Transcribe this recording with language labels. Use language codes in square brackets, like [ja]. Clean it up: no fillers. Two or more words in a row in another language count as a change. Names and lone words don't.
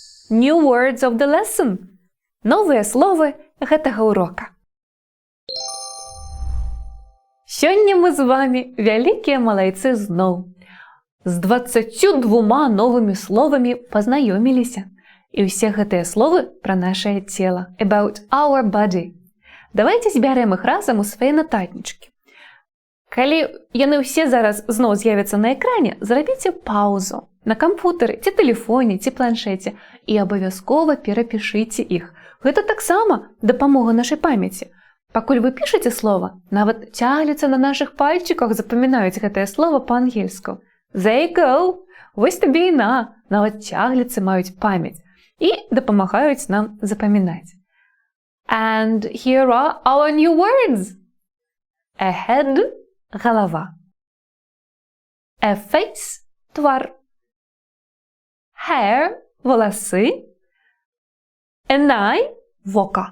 [en] New words of the lesson. [be] Новыя словы гэтага урока. Сёння мы з вами вялікія малайцы зноў. З 22 новымі словамі пазнаёміліся. І ўсе гэтыя словы пра нашае цела. [en] About our body. [be] Давайце збярэм іх разам у свае нататнічкі. Калі яны ўсе зараз зноў з'явяцца на экране, зрабіце паузу на кампутары, ці тэлефоне, ці планшеце і абавязкова перапішыце іх. Гэта таксама дапамога нашай памяці. Пакуль вы пішаце слова, нават цягліцца на нашых пальчыках запамінаюць гэтае слова па-ангельску. [en] There you go! [be] Вось табе і нават цягліцы маюць памяць і дапамагаюць нам запамінаць. [en] And here are our new words. A head – галава. A face – твар. Hair – волосы. An eye – вока.